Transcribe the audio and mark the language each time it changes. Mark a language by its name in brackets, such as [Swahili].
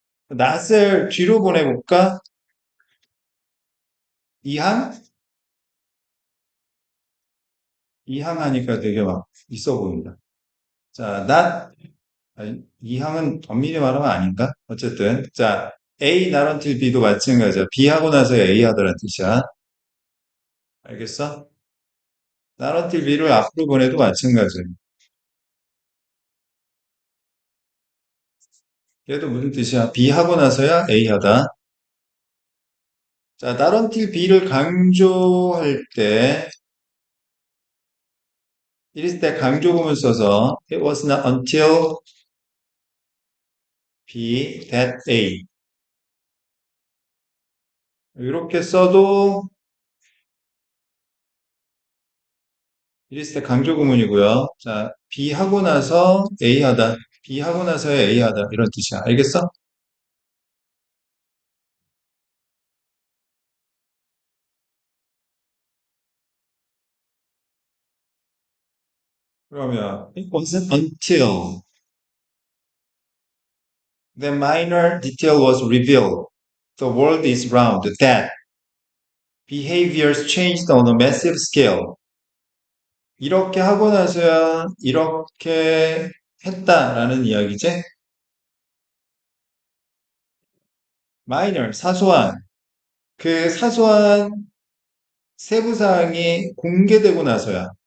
[Korean] not을 뒤로 보내볼까? 이항? 이항 하니까 되게 막 있어 보인다. 자, 아니, 이항은 엄밀히 말하면 아닌가? 어쨌든. 자, A not until B도 마찬가지야. B 하고 나서 A 하더란 뜻이야. 알겠어? not until B를 앞으로 보내도 마찬가지야. 얘도 무슨 뜻이야? B 하고 나서야 A 하다. [English] 자, not until B를 [Korean] 강조할 때, 이랬을 때 강조금을 써서 [English] it was not until B that A. [Korean] 이렇게 써도 이랬을 때 강조 구문이고요. 자, B 하고 나서 A 하다. B 하고 나서야 A 하다. 이런 뜻이야. 알겠어? [English] 그러면 it wasn't until the minor detail was revealed. The world is round that behaviors changed on a massive scale. [Korean] 이렇게 하고 나서야 이렇게 했다라는 이야기지? minor, 사소한. 그 사소한 세부사항이 공개되고 나서야.